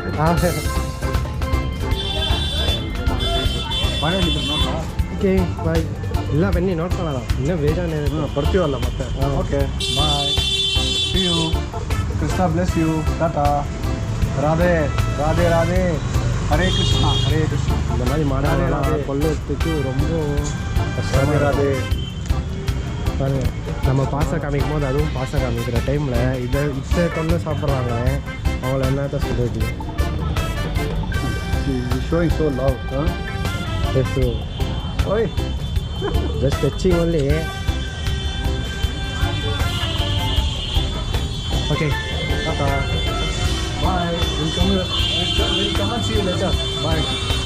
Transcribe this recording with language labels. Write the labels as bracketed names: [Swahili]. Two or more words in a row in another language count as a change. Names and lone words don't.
[Kannada] ಬಾಳೆಹಣ್ಣಿದ್ರು ನೋಡ್ತಾ? [English] okay bye. [Kannada] ಇಲ್ಲ ಬನ್ನಿ ನೋಡ್ಕೊಳ್ಳೋಣ, ಇನ್ನೂ ಬೇಜಾನೆ ಬರ್ತೀವಲ್ಲ ಮತ್ತೆ. [English] okay bye, see you, Krishna bless you, tata, Radhe Radhe Radhe, [Tamil] ஹரே கிருஷ்ணா ஹரே கிருஷ்ணா. இந்த மாதிரி மாடல் கொள்ளுறதுக்கு ரொம்ப ராதே ராதே. பாருங்க, நம்ம பாசம் காமிக்கும் போது அதுவும் பாசம் காமிக்கிற டைமில் இதை கொண்டு சாப்பிட்றாங்க. அவங்கள என்னத்த சொல்கிறது? [English] showing so love. [Tamil] ஜஸ்ட் ஓய், [English] just touching only. okay tata, bye. We'll come and see you later. Bye.